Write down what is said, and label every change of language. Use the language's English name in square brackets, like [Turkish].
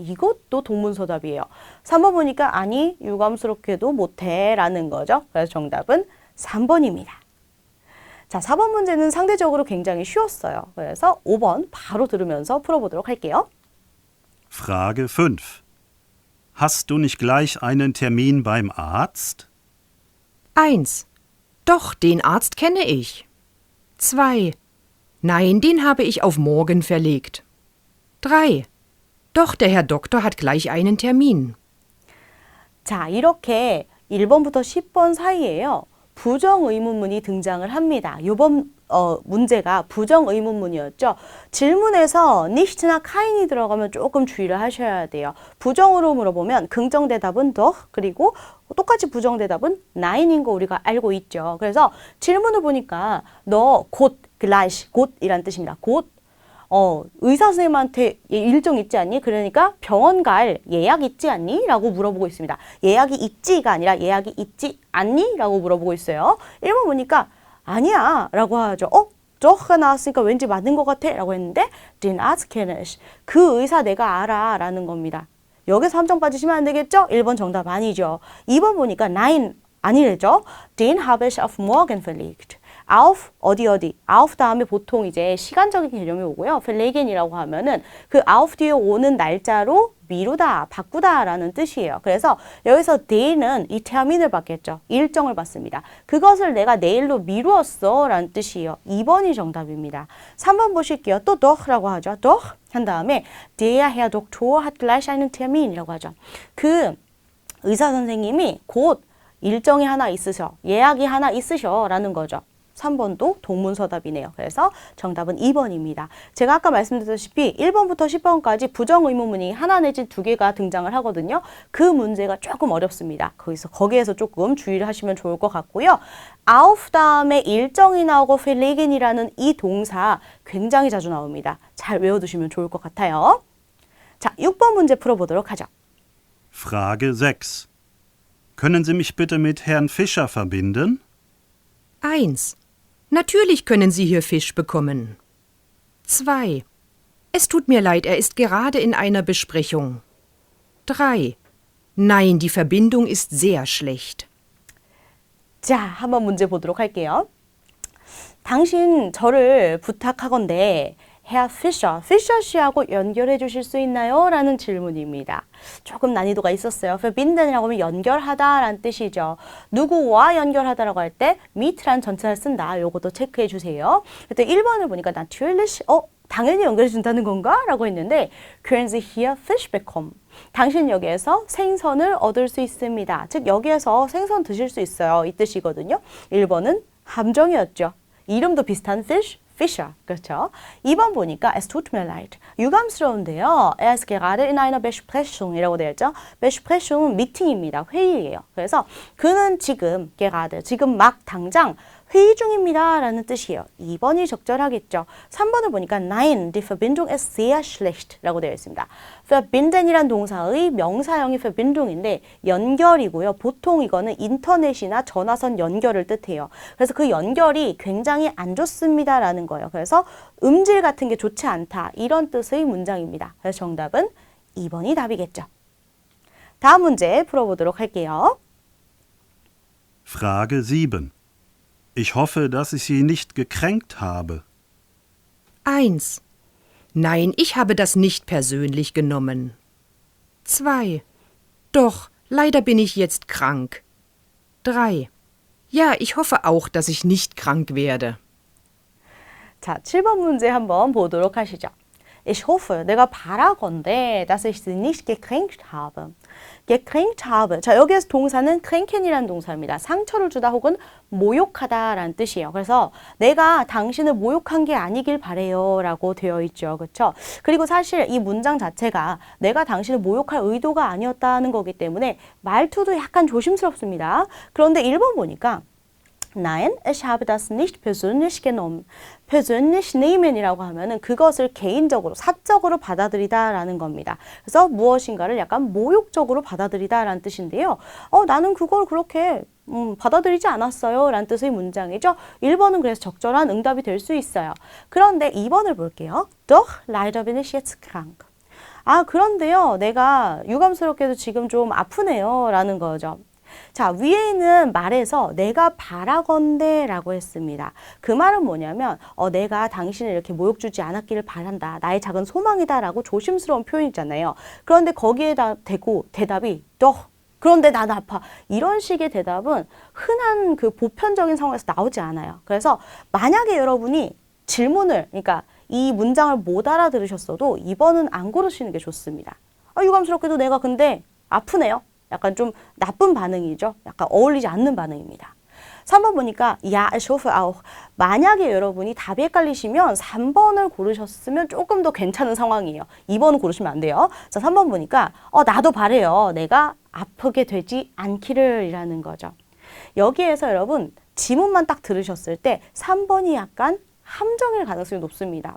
[Korean] 이것도 동문서답이에요. 3번 보니까 아니 유감스럽게도 못해 라는 거죠. 그래서 정답은 3번입니다. 자, 4번 문제는 상대적으로 굉장히 쉬웠어요. 그래서 5번 바로 들으면서 풀어보도록 할게요. [German] Frage 5. Hast du nicht gleich einen Termin beim Arzt? 1. Doch, den Arzt kenne ich. 2. Nein, den habe ich auf morgen verlegt. 3. Doch, der Herr Doktor hat gleich einen Termin. [Korean] 자, 이렇게 1번부터 10번 사이에요. 부정의문문이 등장을 합니다. 이번 문제가 부정의문문이었죠. 질문에서 nicht나 kein이 들어가면 조금 주의를 하셔야 돼요. 부정으로 물어보면 긍정대답은 doch, 그리고 똑같이 부정대답은 nein인 거 우리가 알고 있죠. 그래서 질문을 보니까 너 곧, gleich, 곧이란 뜻입니다. 곧 의사 선생님한테 일정 있지 않니? 그러니까 병원 갈 예약 있지 않니? 라고 물어보고 있습니다. 예약이 있지가 아니라 예약이 있지 않니? 라고 물어보고 있어요. 1번 보니까 아니야 라고 하죠. 저가 나왔으니까 왠지 맞는 것 같아 라고 했는데 [German] den Arzt kenne ich. [Korean] 그 의사 내가 알아 라는 겁니다. 여기서 함정 빠지시면 안 되겠죠? 1번 정답 아니죠. 2번 보니까 nein 아니래죠. [German] den habe ich auf morgen verlegt. [Korean] auf 어디 auf 다음에 보통 이제 시간적인 개념이 오고요. verlegen이라고 하면은 그 auf 뒤에 오는 날짜로 미루다, 바꾸다라는 뜻이에요. 그래서 여기서 den은 이 termin을 받겠죠. 일정을 받습니다. 그것을 내가 내일로 미루었어 라는 뜻이에요. 2번이 정답입니다. 3번 보실게요. 또 doch라고 하죠. [German] doch [Korean] 한 다음에 [German] der Herr Doktor hat gleich einen Termin [Korean] 이라고 하죠. 그 의사 선생님이 곧 일정이 하나 있으셔, 예약이 하나 있으셔 라는 거죠. 3번도 동문서답이네요. 그래서 정답은 2번입니다. 제가 아까 말씀드렸다시피 1번부터 10번까지 부정의문문이 하나 내지 두 개가 등장을 하거든요. 그 문제가 조금 어렵습니다. 거기에서 조금 주의를 하시면 좋을 것 같고요. auf 다음에 일정이 나오고 verlegen이라는 이 동사 굉장히 자주 나옵니다. 잘 외워두시면 좋을 것 같아요. 자, 6번 문제 풀어보도록 하죠. [German] Frage 6. Können Sie mich bitte mit Herrn Fischer verbinden? 1. Natürlich können Sie hier Fisch bekommen. 2. Es tut mir leid, er ist gerade in einer Besprechung. 3. Nein, die Verbindung ist sehr schlecht. [Korean] 자, 한번 문제 보도록 할게요. 당신 저를 부탁하건대 Herr Fischer, 피셔 씨하고 연결해 주실 수 있나요? 라는 질문입니다. 조금 난이도가 있었어요. verbinden이라고 하면 연결하다 라는 뜻이죠. 누구와 연결하다라고 할 때 mit라는 전치사를 쓴다. 요것도 체크해 주세요. 그때 1번을 보니까 natürlich, 당연히 연결해 준다는 건가? 라고 했는데 [German] können Sie hier Fisch bekommen? [Korean] 당신 여기에서 생선을 얻을 수 있습니다. 즉 여기에서 생선 드실 수 있어요. 이 뜻이거든요. 1번은 함정이었죠. 이름도 비슷한 fish, Fischer, 그렇죠? 2번 보니까 [German] es tut mir leid. [Korean] 유감스러운데요. [German] Er ist gerade in einer Besprechung [Korean] 이라고 되어 있죠. Besprechung은 미팅입니다. 회의예요. 그래서 그는 지금 gerade, 지금 막 당장 회의 중입니다. 라는 뜻이에요. 2번이 적절하겠죠. 3번을 보니까 [German] Nein, die Verbindung ist sehr schlecht [Korean] 라고 되어 있습니다. verbinden이란 동사의 명사형이 verbindung인데 연결이고요. 보통 이거는 인터넷이나 전화선 연결을 뜻해요. 그래서 그 연결이 굉장히 안 좋습니다. 라는 거예요. 그래서 음질 같은 게 좋지 않다. 이런 뜻의 문장입니다. 그래서 정답은 2번이 답이겠죠. 다음 문제 풀어보도록 할게요. [German] Frage 7. Ich hoffe, dass ich Sie nicht gekränkt habe. 1. Nein, ich habe das nicht persönlich genommen. 2. Doch, leider bin ich jetzt krank. 3. Ja, ich hoffe auch, dass ich nicht krank werde. [Korean] 자, 7번 문제 한번 보도록 하시죠. [German] Ich hoffe, [Korean] 내가 바라건대, [German] dass ich sie nicht gekränkt habe. gekränkt habe. [Korean] 자, 여기에서 동사는 kränken이라는 동사입니다. 상처를 주다 혹은 모욕하다라는 뜻이에요. 그래서 내가 당신을 모욕한 게 아니길 바래요 라고 되어 있죠. 그렇죠? 그리고 사실 이 문장 자체가 내가 당신을 모욕할 의도가 아니었다는 거기 때문에 말투도 약간 조심스럽습니다. 그런데 1번 보니까 [German] Nein, ich habe das nicht persönlich genommen. [Korean] persönlich nehmen이라고 하면은 그것을 개인적으로, 사적으로 받아들이다라는 겁니다. 그래서 무엇인가를 약간 모욕적으로 받아들이다라는 뜻인데요. 나는 그걸 그렇게 받아들이지 않았어요 라는 뜻의 문장이죠. 1번은 그래서 적절한 응답이 될 수 있어요. 그런데 2번을 볼게요. [German] Doch, leider bin ich jetzt krank. [Korean] 그런데요, 내가 유감스럽게도 지금 좀 아프네요 라는 거죠. 자, 위에 있는 말에서 내가 바라건대 라고 했습니다. 그 말은 뭐냐면 내가 당신을 이렇게 모욕 주지 않았기를 바란다. 나의 작은 소망이다 라고 조심스러운 표현이잖아요. 그런데 거기에다 대고 대답이 그런데 난 아파. 이런 식의 대답은 흔한 그 보편적인 상황에서 나오지 않아요. 그래서 만약에 여러분이 질문을, 그러니까 이 문장을 못 알아들으셨어도 2번은 안 고르시는 게 좋습니다. 유감스럽게도 내가 근데 아프네요. 약간 좀 나쁜 반응이죠. 약간 어울리지 않는 반응입니다. 3번 보니까 [German] Ja, ich hoffe auch. [Korean] 만약에 여러분이 답이 헷갈리시면 3번을 고르셨으면 조금 더 괜찮은 상황이에요. 2번은 고르시면 안 돼요. 자, 3번 보니까 나도 바래요. 내가 아프게 되지 않기를 이라는 거죠. 여기에서 여러분 지문만 딱 들으셨을 때 3번이 약간 함정일 가능성이 높습니다.